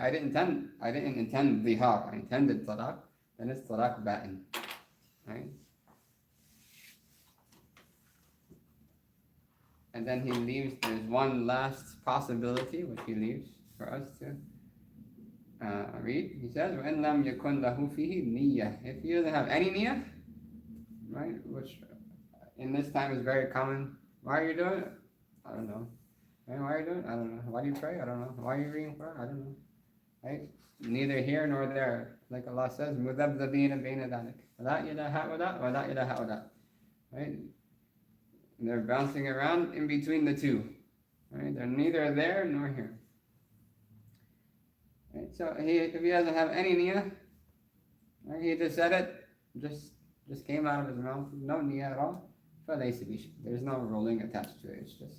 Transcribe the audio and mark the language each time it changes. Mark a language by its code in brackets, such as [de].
[en] I didn't intend dhihar. I intended talaq. Then it's talaq ba'in, right? And then he leaves. There's one last possibility which he leaves for us to read. [ar] He says, وَإِنْ لَمْ يَكُنْ لَهُ فِيهِ نِيَّةٌ. [en] If he doesn't have any niyyah, right, which in this time is very common. Why are you doing it? I don't know. Right? Why are you doing it? I don't know. Why do you pray? I don't know. Why are you reading Quran? I don't know. Right? Neither here nor there. Like Allah says, [ar] مُذَبْذَبِينَ بَيْنَ ذَلِكَ وَلَا إِلَى هَؤُلَاء وَلَا إِلَى هَؤُلَاء. [en] Right? And they're bouncing around in between the two. Right? They're neither there nor here. Right? So if he doesn't have any niyyah, right, he just said it, just came out of his mouth, no niyyah at all. There's no ruling attached to it.